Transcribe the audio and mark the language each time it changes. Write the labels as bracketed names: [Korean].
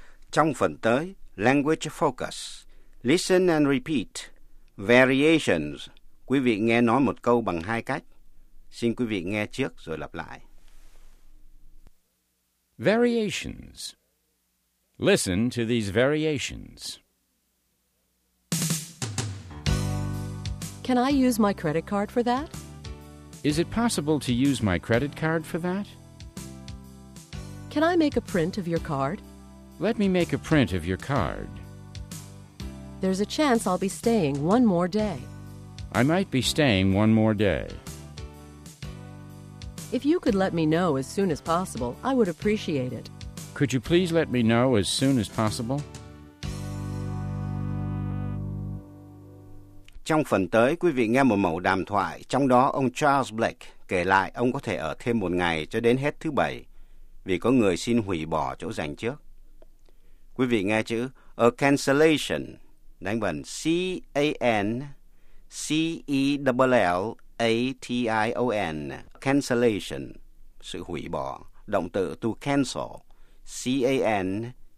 [Vietnamese] Trong phần tới, [English] language focus. Listen and repeat. [Vietnamese] Variations. Quý vị nghe nói một câu bằng hai cách. Xin quý vị nghe trước rồi lặp lại. [English] Variations. Listen to these variations. Can I use my credit card for that? Is it possible to use my credit card for that? Can I make a print of your card? Let me make a print of your card. There's a chance I'll be staying one more day. I might be staying one more day. If you could let me know as soon as possible, I would appreciate it. Could you please let me know as soon as possible? [Vietnamese] Trong phần tới, quý vị nghe một mẩu đàm thoại. Trong đó, ông Charles Blake kể lại ông có thể ở thêm một ngày cho đến hết thứ bảy vì có người xin hủy bỏ chỗ dành trước. Quý vị nghe chữ A cancellation, đánh vần C-A-N-C-E-L-L-A-T-I-O-N, cancellation, sự hủy bỏ, động từ to cancel, C-A-N-C-E-L.